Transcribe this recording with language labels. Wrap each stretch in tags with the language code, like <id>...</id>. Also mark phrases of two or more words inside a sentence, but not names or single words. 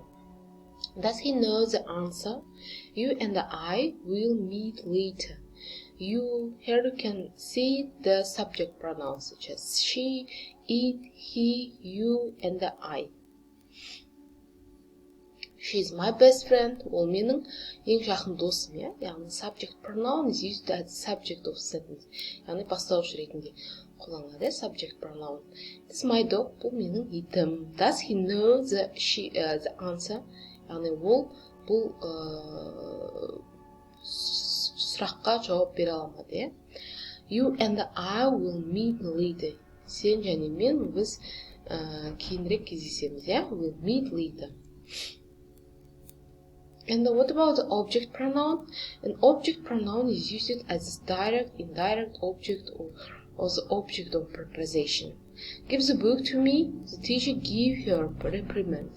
<en>Does he know the answer? You and I will meet later. Here you can see the subject pronouns such as she, it, he, you, and I. She is my best friend.</en> <kk>Ол менің ең жақын досым, иә?</kk> <en>Яғни subject pronoun is used as subject of sentence.</en> <kk>Яғни бастауыш ретінде қолданылады,</kk> <en>subject pronoun. This is my dog.</en> <kk>Бұл менің итім.</kk> <en>Does he know the answer?</en> <kk>Яғни ол бұл сұраққа жауап бере алмады.</kk> <en>You and I will meet later.</en> <kk>Сен және мен біз кейінірек кездесеміз.</kk> <en>We'll meet later. And what about the object pronoun? An object pronoun is used as a direct, indirect object or the object of preposition. Give the book to me. The teacher gave her a reprimand.</en>